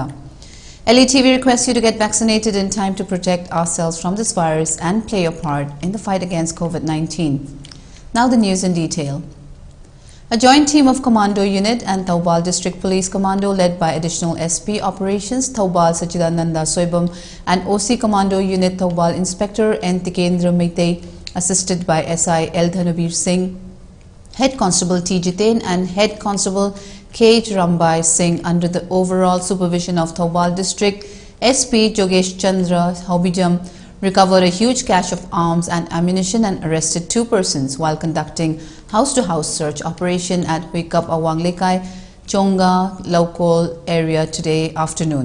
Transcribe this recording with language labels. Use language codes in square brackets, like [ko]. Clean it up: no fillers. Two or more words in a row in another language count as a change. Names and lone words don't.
[en] ELITETV requests you to get vaccinated in time to protect ourselves from this virus and play your part in the fight against COVID-19. Now the news in detail. A joint team of Commando Unit and Thobal District Police Commando led by Additional SP Operations Thobal Sachidananda Soibam and OC Commando Unit Thobal Inspector N. Tikendra Meitei assisted by SI L. Dhanabir Singh, Head Constable T. Jitain and Head Constable K. Rambai Singh under the overall supervision of Thobal District SP Jogesh Chandra Hobijam recovered a huge cache of arms and ammunition and arrested 2 persons while conducting house-to-house search operation at Huikap Awanglekai, Chonga local area today afternoon.